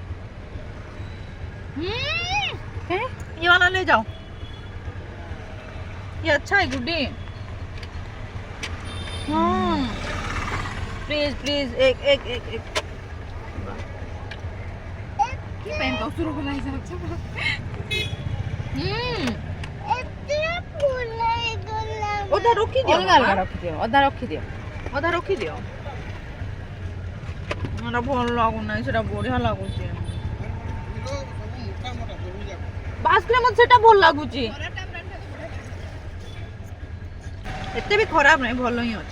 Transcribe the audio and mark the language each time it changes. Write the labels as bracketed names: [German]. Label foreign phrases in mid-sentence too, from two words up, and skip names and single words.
[Hindi] है ये वाला ले जाओ ये अच्छा है गुड्डी प्लीज प्लीज एक एक एक एक [Odia] କି ପାଇଁ ଦଶରୁ ବୁଲାଇ ଯାଉଛ ଅଧା ରଖିଦିଅ ଅଲଗା ଅଲଗା ରଖିଦିଅ ଅଧା ରଖିଦିଅ ସେଟା ଭଲ ଲାଗୁନାହିଁ ସେଟା ବଢିଆ ଲାଗୁଛି ବାସ୍କରେ ମତେ ସେଟା ଭଲ ଲାଗୁଛି ଏତେ ବି ଖରାପ ନାହିଁ ଭଲ ହିଁ ଅଛି